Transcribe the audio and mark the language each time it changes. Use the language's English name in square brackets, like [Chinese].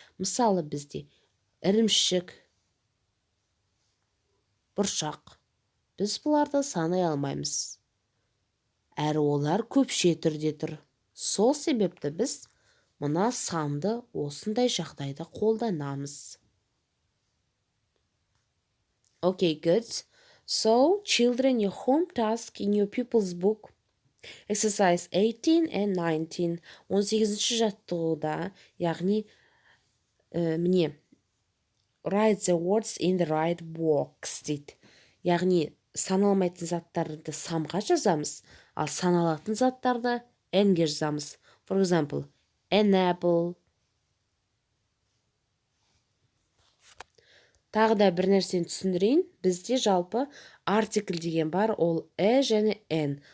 [Kazakh] Мысалы, бізде ірімшік, бұршақ. Біз бұларды санай алмаймыз. Әрі олар көпше түрде тұр. Сол себепті біз мына самды осындай жағдайда қолданамыз. [English] Okay, good. So, children, your home task in your pupil's book. Exercise 18 and 19. [Kazakh] 18-ші жаттығуда, яғни, міне, [English] write the words in the right box [Kazakh] дейді. Яғни, саналмайтын заттарды самға жазамыз, ал саналатын заттарды n-ге жазамыз. [English] For example, an apple. [Kazakh] Тағы да бір нәрсені түсіндірейін. Бізде жалпы артикль деген бар, ол және n.